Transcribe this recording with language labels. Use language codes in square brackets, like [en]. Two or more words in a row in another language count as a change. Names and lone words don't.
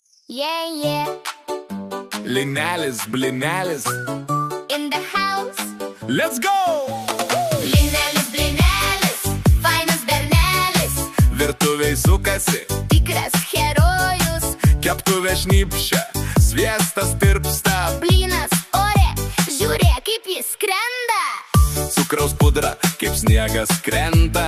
[en] Yeah, yeah. [lt] Linelis, blinelis. [en] In the house. Let's go! [lt] Linelis, blinelis. Fainas bernelis. Virtuvėj sukasi, Tikras herojus. keptuvė šnypščia, sviestas tirpsta. Blynas ore. Žiūrėk, kaip jis skrenda. Cukraus pudra, kaip sniegas krenta.